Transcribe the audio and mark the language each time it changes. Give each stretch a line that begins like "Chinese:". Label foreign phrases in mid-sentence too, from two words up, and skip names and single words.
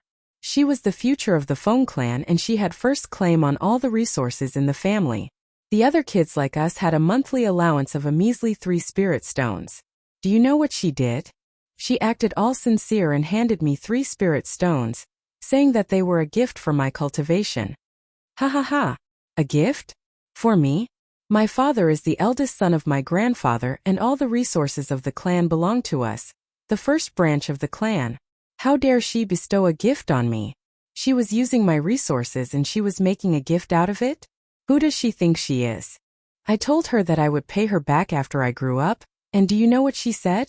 English: She was the future of the Feng clan and she had first claim on all the resources in the family. The other kids like us had a monthly allowance of a measly 3 spirit stones. Do you know what she did? She acted all sincere and handed me 3 spirit stones, saying that they were a gift for my cultivation. Ha ha ha. A gift? For me? My father is the eldest son of my grandfather and all the resources of the clan belong to us, the first branch of the clan. How dare she bestow a gift on me? She was using my resources and she was making a gift out of it? Who does she think she is? I told her that I would pay her back after I grew up, and do you know what she said?